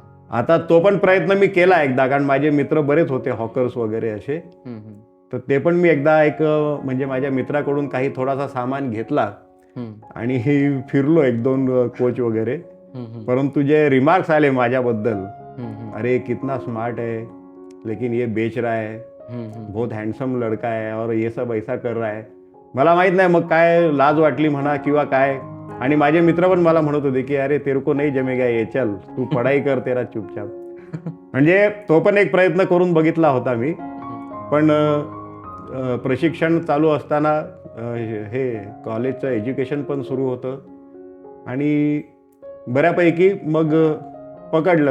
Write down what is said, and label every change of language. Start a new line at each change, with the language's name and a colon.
Marathi: आता तो पण प्रयत्न मी केला एकदा, कारण माझे मित्र बरेच होते हॉकर्स वगैरे असे. तर ते पण मी एकदा म्हणजे माझ्या मित्राकडून काही थोडासा सामान घेतला आणि फिरलो 1-2 कोच वगैरे. परंतु जे रिमार्क्स आले माझ्याबद्दल
Hindi: अरे कितना स्मार्ट है लेकिन ये बेच रहा है, बहुत हँडसम लड़का है और ये सब ऐसा कर रहा है.
Marathi: मला माहित नाही मग काय लाज वाटली म्हणा किंवा काय. आणि माझे मित्र पण मला म्हणत होते की
Hindi: अरे तेरे को नाही जमेगा ये, चल तू पढाई कर तेरा चुपचाप.
Marathi: म्हणजे तो पण एक प्रयत्न करून बघितला होता मी. पण प्रशिक्षण चालू असताना हे कॉलेजचं एज्युकेशन पण सुरू होतं आणि बऱ्यापैकी मग पकडलं.